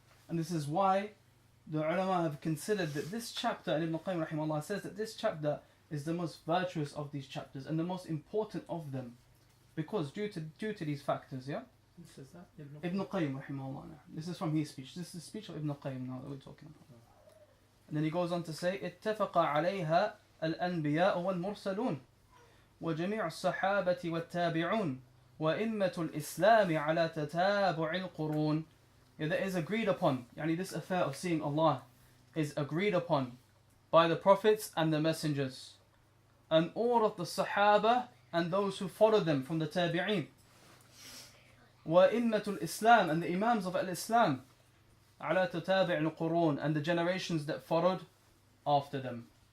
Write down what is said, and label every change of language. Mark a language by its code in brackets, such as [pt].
[en] And this is why the ulama have considered that this chapter, and Ibn Al-Qayyim rahimahullah says that this chapter is the most virtuous of these chapters and the most important of them, because due to these factors. Yeah. Who says that? Ibn Al-Qayyim rahimahullah. This is from his speech. This is the speech of Ibn Al-Qayyim now that we're talking about. And then he goes on to say, [ar] اتفق عليها الأنبياء والمرسلون وجميع الصحابة والتابعون وإمة الإسلام على تتابع القرون. [en] Yeah, that is agreed upon. This affair of seeing Allah is agreed upon by the prophets and the messengers, and all of the Sahaba and those who followed them from the Tabi'een. [ar] وَإِمَّةُ الْإِسْلَامِ, [en] and the Imams of Al-Islam, [ar] عَلَى تَتَابِعِ الْقُرُونَ, [en] and the generations that followed after them.